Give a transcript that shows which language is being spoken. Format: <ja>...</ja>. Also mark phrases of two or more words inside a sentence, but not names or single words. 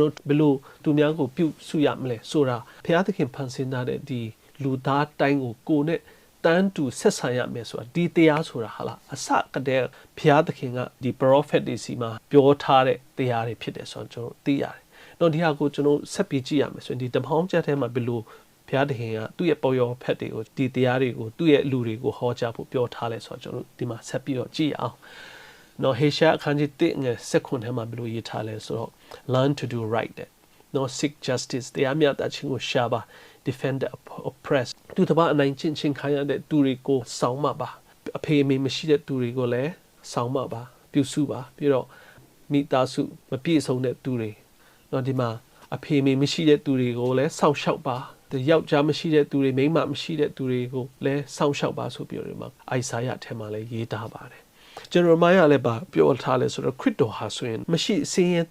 <my>တော်ဘယ်လိုသူများကိုပြုစုရမလဲဆိုတာဘုရားသခင်ဖန်ဆင်းထားတဲ့ဒီလူသားတိုင်းကိုနဲ့တန်းတူဆက်ဆံရမယ်ဆိုတာဒီတရားဆိုတာဟာလားအစကတည်းကဘုရားသခင်ကဒီ prophet တွေစီမှာပြောထားတဲ့တရားတွေဖြစ်တယ်ဆိုတော့ကျွန်တော်သိရတယ်။တော့ဒီဟာကိုကျွန်တော်ဆက်ပြီးကြည့်ရမယ်ဆိုရင်ဒီဓမ္မဟောင်းကျမ်းထဲမှာဘယ်လိုဘုရားသခင်ကသူ့ရဲ့ပေါ်ရောဖက်တွေကိုဒီတရားတွေကိုသူ့ရဲ့လူတွေကိုဟောကြားဖို့ပြောထားလဲဆိုတော့ကျွန်တော်ဒီမှာဆက်ပြီးတော့ကြည့်အောင် နော်ဟေရှာအခန်းကြီး1ငယ်16ထဲမှာဘယ်လိုရေးထားလဲဆိုတော့</my> <en>learn to do right</en> <my>တဲ့နော်</my> <en>seek justice</en> <my>တရားမျှတခြင်းကိုရှာပါ</my> <en>defend the oppressed</en> <my>သူတစ်ပါးအနိုင်ကျင့်ခြင်းခံရတဲ့သူတွေကိုစောင့်မပါအဖေအမေမရှိတဲ့သူတွေကိုလည်းစောင့်မပါပြုစုပါပြီးတော့မိသားစုမပြည့်စုံတဲ့သူတွေနော်ဒီမှာ အဖေအမေမရှိတဲ့သူတွေကိုလည်းစောင့်ရှောက်ပါယောက်ျားမရှိတဲ့သူတွေမိန်းမမရှိတဲ့သူတွေကိုလည်းစောင့်ရှောက်ပါဆိုပြီးတော့ဒီမှာအိုင်စာယထဲမှာလည်းရေးထားပါတယ်ကျွန်တော်မိုင်းရလည်းပါပြောထားလဲဆိုတော့ခရစ်တော်ဟာဆိုရင်မရှိစင်းရဲ</my>